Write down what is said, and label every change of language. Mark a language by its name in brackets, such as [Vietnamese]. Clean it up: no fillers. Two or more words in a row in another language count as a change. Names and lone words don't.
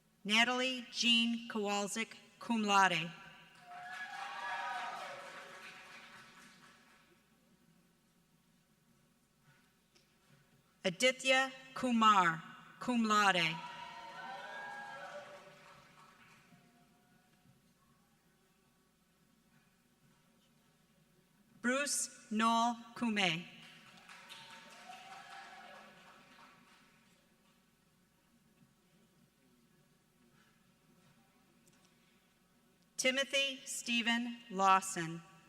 [English] Natalie Jean Kowalczyk, [Latin] cum laude. [English] Aditya Kumar, [Latin] cum laude. [English] Bruce Noel Kume. Timothy Stephen Lawson.